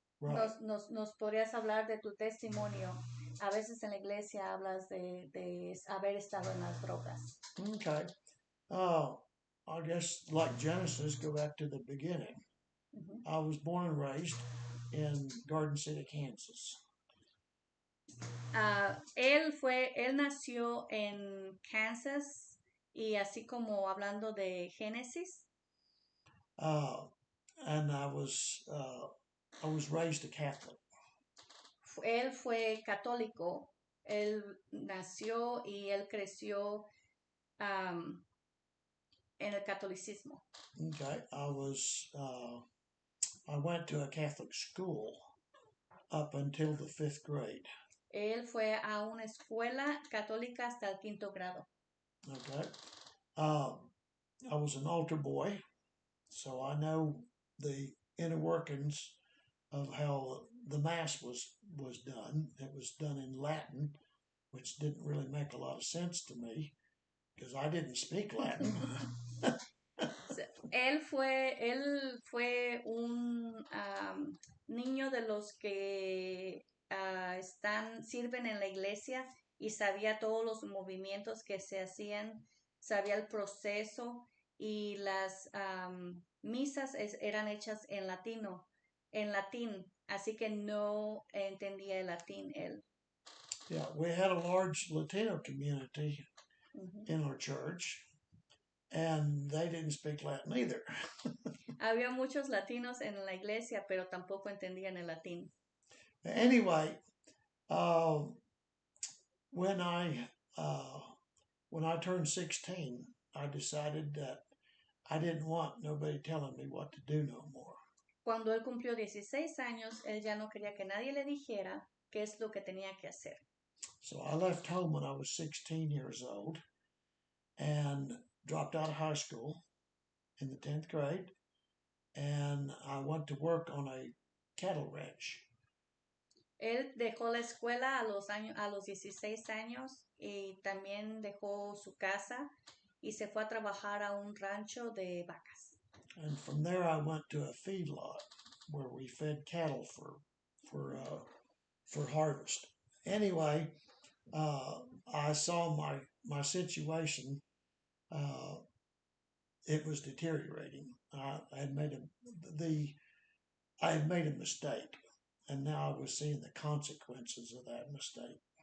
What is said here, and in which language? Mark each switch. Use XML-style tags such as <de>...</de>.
<en>Right.</en> <es>Nos podrías hablar de tu testimonio. A veces en la iglesia hablas de haber estado en las drogas.</es> <en>Okay. I guess like Genesis, go back to the beginning. Mm-hmm. I was born and raised in Garden City, Kansas.</en> <es>Él nació en Kansas, y así como hablando de Génesis.</es> <en>And I was raised a Catholic.</en> <es>Él fue católico. Él nació y él creció um, en el catolicismo.</es> <en>Okay, I went to a Catholic school up until the 5th grade.</en> <es>Él fue a una escuela católica hasta el 5º grado.</es> <en>Okay, I was an altar boy, so I know the inner workings of how the Mass was done. It was done in Latin, which didn't really make a lot of sense to me because I didn't speak Latin.</en> <es>Él fue un niño de los que sirven en la iglesia y sabía todos los movimientos que se hacían, sabía el proceso y las misas eran hechas en latín, así que no entendía el latín él.</es> <en>Yeah, we had a large Latino community Uh-huh. in our church, and they didn't speak Latin either.</en> <es>Había muchos latinos en la iglesia, pero tampoco entendían el latín.</es> <en>Anyway, when I turned 16, I decided that I didn't want nobody telling me what to do no more.</en> <es>Cuando él cumplió 16 años, él ya no quería que nadie le dijera qué es lo que tenía que hacer.</es> <en>So I left home when I was 16 years old and dropped out of high school in the 10th grade, and I went to work on a cattle ranch.</en> <es>Él dejó la escuela a los 16 años y también dejó su casa y se fue a trabajar a un rancho de vacas.</es> <en>And from there I went to a feedlot where we fed cattle for harvest. Anyway, I saw my situation. It was deteriorating. I had made a mistake, and now I was seeing the consequences of that mistake.</en>